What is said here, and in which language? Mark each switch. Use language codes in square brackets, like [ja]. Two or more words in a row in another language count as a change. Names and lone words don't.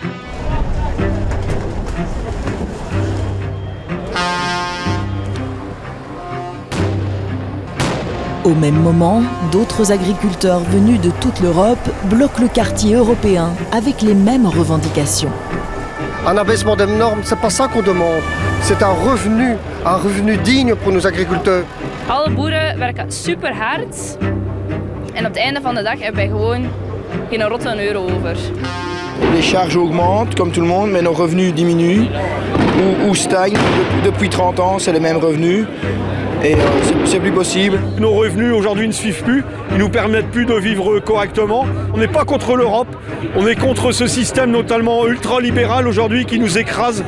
[fr] Au même moment, d'autres agriculteurs venus de toute l'Europe bloquent le quartier européen avec les mêmes revendications. Un abaissement des normes, c'est pas ça qu'on demande. C'est un revenu digne pour nos agriculteurs. [nl] Alle boeren werken super hard en op het einde van de dag hebben wij gewoon geen rotte euro over. [fr] Les charges augmentent comme tout le monde, mais nos revenus diminuent ou stagnent. Depuis 30 ans, c'est les mêmes revenus. Et c'est plus possible. Nos revenus aujourd'hui ne suivent plus, ils ne nous permettent plus de vivre correctement. On n'est pas contre l'Europe, on est contre ce système notamment ultralibéral aujourd'hui qui nous écrase.